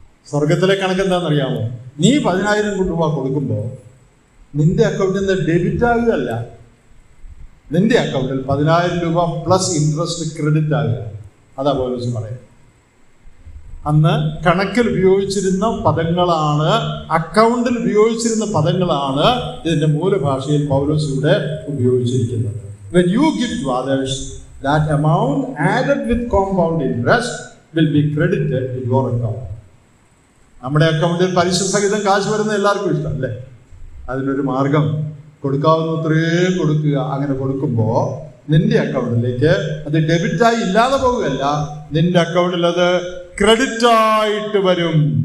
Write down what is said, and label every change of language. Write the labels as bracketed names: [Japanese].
[Malayalam] സ്വർഗത്തിലെ കണക്ക് എന്താണെന്നറിയാമോ? നീ 10,000 രൂപ കൊടുക്കുമ്പോൾ നിന്റെ അക്കൗണ്ടിൽ നിന്ന് ഡെബിറ്റ് ആകുകയല്ല, നിന്റെ അക്കൗണ്ടിൽ 10,000 രൂപ പ്ലസ് ഇൻട്രസ്റ്റ് ക്രെഡിറ്റ് ആകുക. അതാ പൗലോസ് പറയുന്നത്. അന്ന് കണക്കിൽ ഉപയോഗിച്ചിരുന്ന പദങ്ങളാണ്, അക്കൗണ്ടിൽ ഉപയോഗിച്ചിരുന്ന പദങ്ങളാണ് ഇതിന്റെ മൂലഭാഷയിൽ പൗലോസ് ഇവിടെ ഉപയോഗിച്ചിരിക്കുന്നത്. [English] When you give to others, that amount added with compound interest will be credited to your account. [Malayalam] നമ്മുടെ അക്കൗണ്ടിൽ പലിശ സഹിതം കാശ് വരുന്ന എല്ലാവർക്കും ഇഷ്ടം അല്ലേ? അതിനൊരു മാർഗം, കൊടുക്കാവുന്നത്രയും കൊടുക്കുക. അങ്ങനെ കൊടുക്കുമ്പോൾ നിന്റെ അക്കൗണ്ടിലേക്ക് അത് ഡെബിറ്റായി ഇല്ലാതെ പോവുകയല്ല, നിന്റെ അക്കൗണ്ടിൽ അത് ക്രെഡിറ്റായിട്ട് വരും.